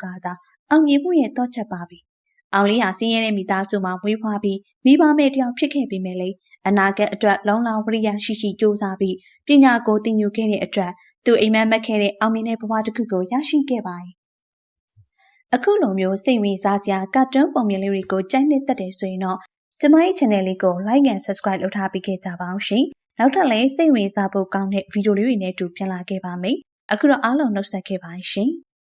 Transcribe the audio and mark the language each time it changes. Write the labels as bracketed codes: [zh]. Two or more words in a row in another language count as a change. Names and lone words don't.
[my] သာအောင်မြင်မှုရဲ့တော့ချက်ပါပဲ။အောင်လေးဟာစင်းရဲတဲ့မိသားစုမှာမွေးဖွားပြီးမိဘမဲ့တယောက်ဖြစ်ခဲ့ပေမဲ့လေအနာဂတ်အတွက်လုံလဝရိယရှိကြိုးစားပြီးပညာကိုသင်ယူခဲ့တဲ့အတွက်သူအိမ်မက်မက်ခဲ့တဲ့အောင်မြင်တဲ့ဘဝတစ်ခုကိုရရှိခဲ့ပါတယ်။အခုလိုမျိုးစိတ်ဝင်စားစရာကာတွန်းပုံမြင်လေးတွေကိုကြိုက်နှစ်သက်တယ်ဆိုရင်တော့ကျမရဲ့ channel လေးကို [en] like and subscribe [my] လုပ်ထားပေးခဲ့ကြပါအောင်ရှင်။နောက်ထပ်လည်းစိတ်ဝင်စားဖို့ကောင်းတဲ့ဗီဒီယိုလေးတွေနဲ့အတူပြန်လာခဲ့ပါမယ်။အခုတော့အားလုံးနှုတ်ဆက်ခဲ့ပါရှင်။